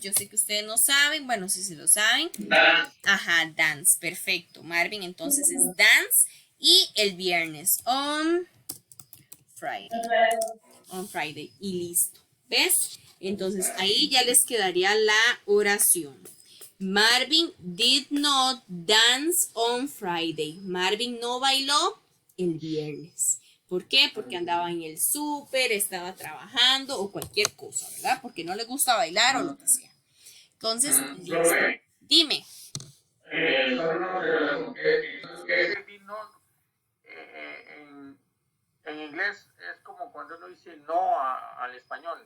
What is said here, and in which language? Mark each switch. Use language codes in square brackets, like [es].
[es] Yo sé que ustedes no saben, bueno, si se lo saben. Ajá, dance, perfecto. Marvin, entonces es dance y el viernes, Friday. [en] On Friday, [es] y listo. ¿Ves? Entonces ahí ya les quedaría la oración. [en] Marvin did not dance on Friday. [es] Marvin no bailó el viernes. ¿Por qué? Porque andaba en el súper, estaba trabajando o cualquier cosa, ¿verdad? Porque no le gusta bailar o lo que sea. Entonces, listo. Dime. Ese vino en, en inglés es como cuando uno dice no al español.